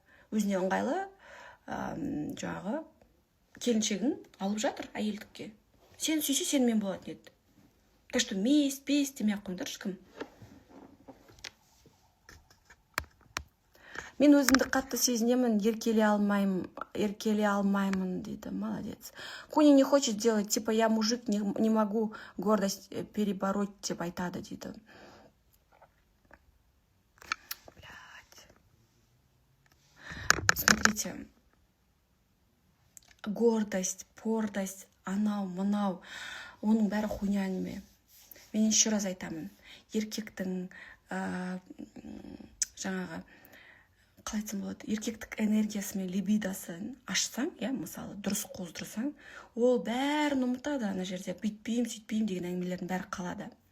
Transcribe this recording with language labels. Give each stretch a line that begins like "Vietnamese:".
Kazakh: Өзіне ыңғайлы жаңағы келіншегін алып жатыр әйелдікке. Сені сүйсе, сенімен болатын еді.
Russian: Так что
Kazakh: мест демей-ақ қойыңдаршы кім. Мен өзімді қатты сезінемін, еркелей алмаймын дейді.
Russian: Молодец. Куни не хочет делать, типа я мужик, не могу гордость перебороть,
Kazakh: деп айтады дейді.
Russian: Смотрите, гордость, пордость,
Kazakh: анау, мынау, оның бәрі хуйня әңгіме. Мен
Russian: еще раз
Kazakh: айтамын, еркектің жаңағы қалай айтсам болады, еркектік энергиясы мен либидосын ашсаң, мысалы, дұрыс қоздырсаң, ол бәрін ұмытады, ана жерде бүйтпеймін, сөйтпеймін деген әңгімелердің бәрі қалады.